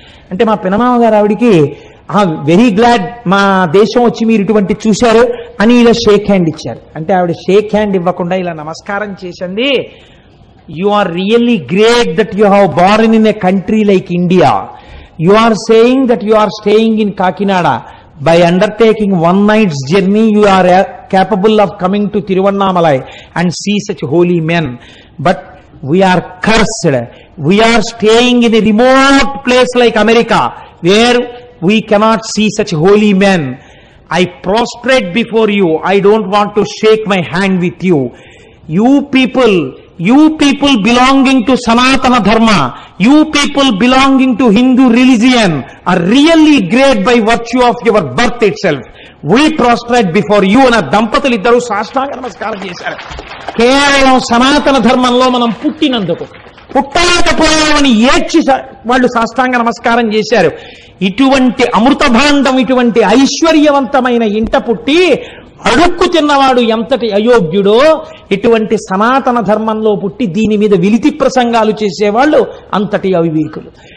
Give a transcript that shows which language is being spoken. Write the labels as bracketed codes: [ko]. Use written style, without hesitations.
[te] అంటే మా పినమామ గారు ఆవిడికి [en] very glad [te] మా దేశం వచ్చి మీరు ఇటువంటి చూశారు అని ఇలా షేక్ హ్యాండ్ ఇచ్చారు. అంటే ఆవిడ షేక్ హ్యాండ్ ఇవ్వకుండా ఇలా నమస్కారం చేసింది. [en] You are really great that you have born in a country like India. You are saying that you are staying in Kakinada. By undertaking one night's journey, you are capable of coming to Tiruvannamalai and see such holy men. But we are cursed. We are staying in a remote place like America, where we cannot see such holy men. I prostrate before you. I don't want to shake my hand with you. You people belonging to Sanatana Dharma, you people belonging to Hindu religion are really great by virtue of your birth itself. We prostrate before you. [te] అన్న దంపతులు ఇద్దరు సాష్టాంగ నమస్కారం చేశారు. కేవలం సనాతన ధర్మంలో మనం పుట్టినందుకు, పుట్టలేకపోయామని ఏడ్చి వాళ్ళు సాష్టాంగ నమస్కారం చేశారు. ఇటువంటి అమృత భాండం, ఇటువంటి ఐశ్వర్యవంతమైన ఇంట పుట్టి అడుక్కు తిన్నవాడు ఎంతటి అయోగ్యుడో, ఇటువంటి సనాతన ధర్మంలో పుట్టి దీని మీద విలితి ప్రసంగాలు చేసేవాళ్ళు అంతటి అవివేకులు.